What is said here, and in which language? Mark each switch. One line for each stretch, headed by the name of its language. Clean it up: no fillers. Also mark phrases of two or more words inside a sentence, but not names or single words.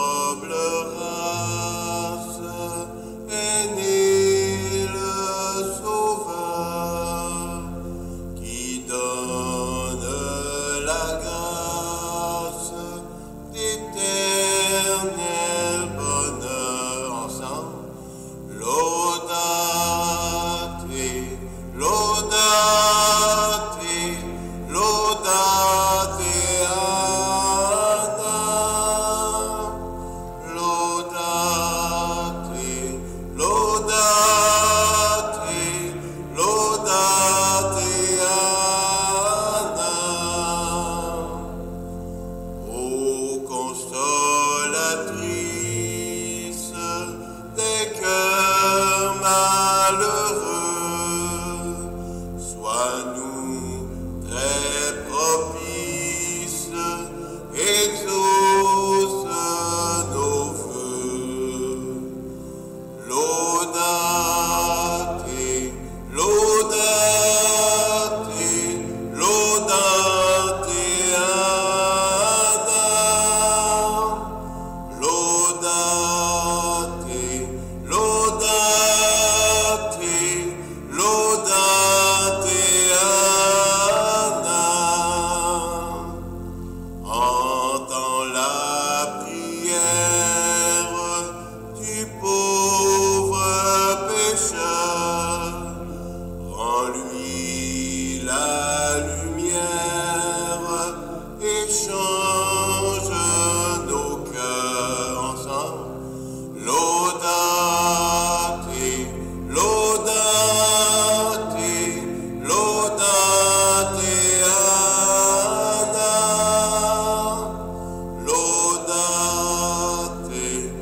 French: noble race est né le Sauveur qui donne la grâce d'éternel bonheur ensemble.
Latin: Laudate, laudate, laudate Anna. Laudate, laudate, laudate Anna.
French: Ô consolatrice des cœurs malheureux, sois-nous très propice, exauce nos vœux.
Latin: Laudate, laudate, laudate Anna. Laudate, laudate, laudate Anna.
French: Entends la prière du pauvre pécheur, rends-lui la lumière et change nos cœurs ensemble.
Latin: Laudate, laudate, laudate Anna. Laudate,